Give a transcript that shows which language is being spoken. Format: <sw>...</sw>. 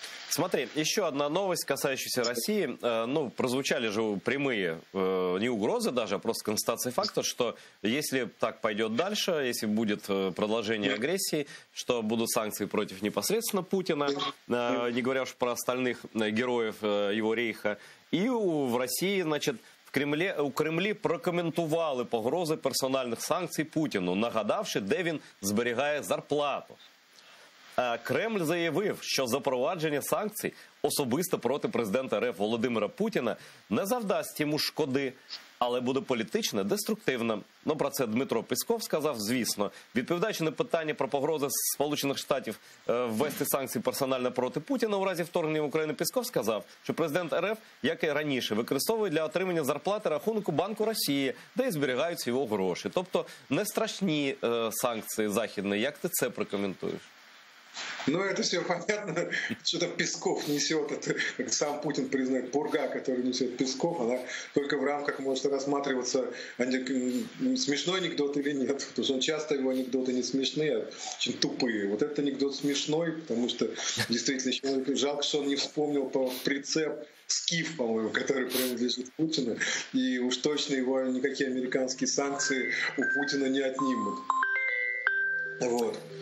<ru>Смотри, еще одна новость, касающаяся России. Прозвучали же прямые, не угрозы даже, а просто констатация факта, что если так пойдет дальше, если будет продолжение агрессии, что будут санкции против непосредственно Путина, не говоря уж про остальных героев его рейха, и в России, значит,</ru> <uk>у Кремлі прокоментували погрози персональних санкцій Путіну, нагадавши, де він зберігає зарплату. Кремль заявив, що запровадження санкцій особисто проти президента РФ Володимира Путіна не завдасть йому шкоди, але буде політично деструктивним. Про це Дмитро Песков сказав, звісно. Відповідаючи на питання про погрози Сполучених Штатів ввести санкції персонально проти Путіна у разі вторгнення в Україну, Песков сказав, що президент РФ, як і раніше, використовує для отримання зарплати рахунку Банку Росії, де і зберігаються його гроші. Тобто не страшні санкції західні. Як ти це прокоментуєш?</uk> <ru>Ну, это все понятно, что-то Песков несет, это, как сам Путин признает, пурга, которую несет Песков, она только в рамках может рассматриваться, смешной анекдот или нет, потому что он часто его анекдоты не смешные, а очень тупые. Вот этот анекдот смешной, потому что действительно еще жалко, что он не вспомнил по прицеп Скиф, по-моему, который принадлежит Путину, и уж точно его никакие американские санкции у Путина не отнимут. Вот.</ru>